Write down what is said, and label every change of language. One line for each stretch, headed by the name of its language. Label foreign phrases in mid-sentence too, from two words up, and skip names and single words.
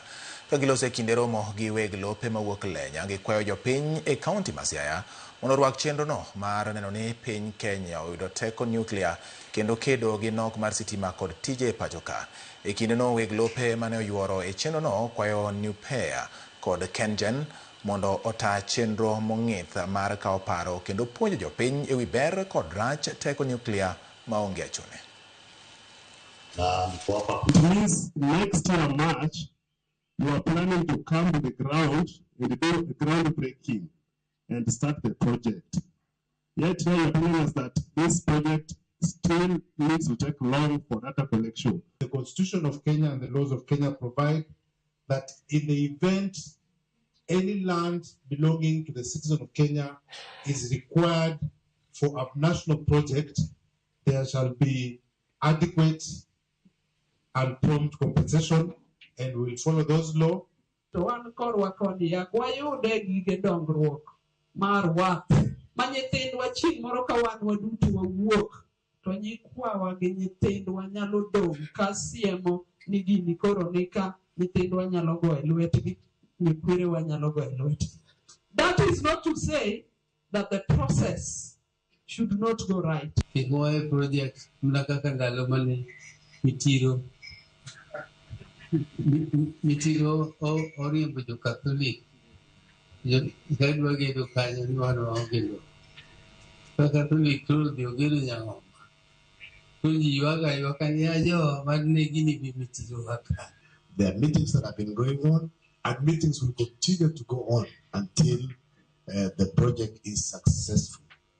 Luo (Kenya and Tanzania): Ka giloso e kinde romo gi weg lope mawuok Lenya, gikwayo jopiny e kaunti ma Siaya mondo orwak chenrono mar neno ni piny Kenya oyudo teko Niuklia kendo kedo gi nok mar sitima kod tije e pacho ka. E kindeno weg lope mane oyuoro e chenrono kwayo Niuklia kod Kengen mondo ota chenro mong'ith mar kawo paro kendo puonjo jopiny ewi ber kod rach teko Niuklia maonge achune.
English: It means next year March, you are planning to come to the ground and do a groundbreaking and start the project. Yet now you're telling us that this project still needs to take long for data collection. The Constitution of Kenya and the laws of Kenya provide that in the event any land belonging to the citizen of Kenya is required for a national project, there shall be adequate and prompt compensation, and we will follow those laws.
Luo (Kenya and Tanzania): To wan korwa koni wayude gige dongruok mar wath ma nyithindwa chieng' moro ka wan waduto wawuok to nyikwawa gi nyithindwa nyalo dong' ka siemo ni gini koro nika nyithindwa nyalo go e lwetgi, nyikwerewa nyalo go e lwetgi.
English: That is not to say that the process should not go right.
Luo (Kenya and Tanzania): Kikoe project mnakaka ndalo mane mitiro oriembo jo Catholic kadwa gedo kanyo ni wan waongedo ka Catholic koro dhi ogedo nyang'o to ji ywaka ni ajo madne gini bi mitiro haka.
English: There are meetings that have been going on, and meetings will continue to go on until the project is successful.